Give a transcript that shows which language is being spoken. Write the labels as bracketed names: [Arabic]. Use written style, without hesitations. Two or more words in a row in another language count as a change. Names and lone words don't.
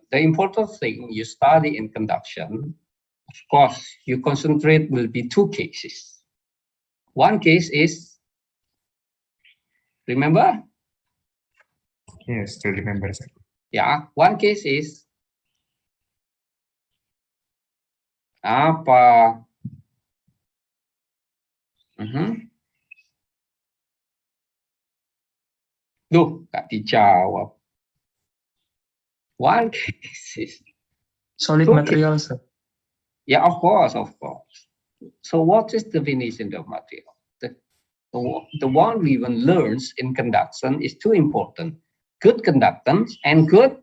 [English] The important thing you study in conduction, of course, you concentrate will be 2 cases. One case is, remember? Yes, still remember, sir. Yeah, one case is apa? [Indonesian] Duh, gak dijawab. [English] One case is Solid material, sir. Yeah, of course, of course. So what is the definition of material? The one we even learns in conduction is 2 important. Good conductance and good